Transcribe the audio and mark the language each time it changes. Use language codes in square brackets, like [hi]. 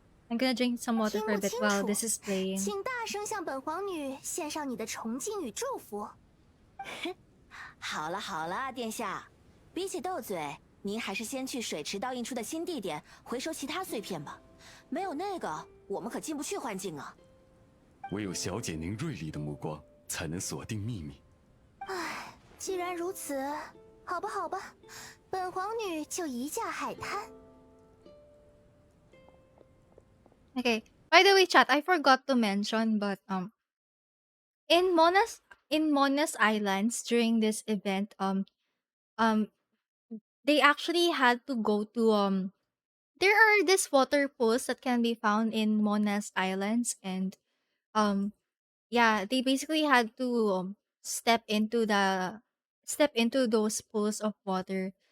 [en] I'm gonna drink some water for a bit while this is playing. [zh] 请大声向本皇女献上你的崇敬与祝福。好了，殿下，比起斗嘴，您还是先去水池倒映出的新地点回收其他碎片吧。没有那个，我们可进不去幻境啊。唯有小姐您锐利的目光，才能锁定秘密。唉，既然如此，好吧，本皇女就移驾海滩。 [en] Okay. By the way, chat, I forgot to mention, but in Mona's Islands during this event, um, they actually had to go to there are these water pools that can be found in Mona's Islands, and yeah, they basically had to step into those pools of water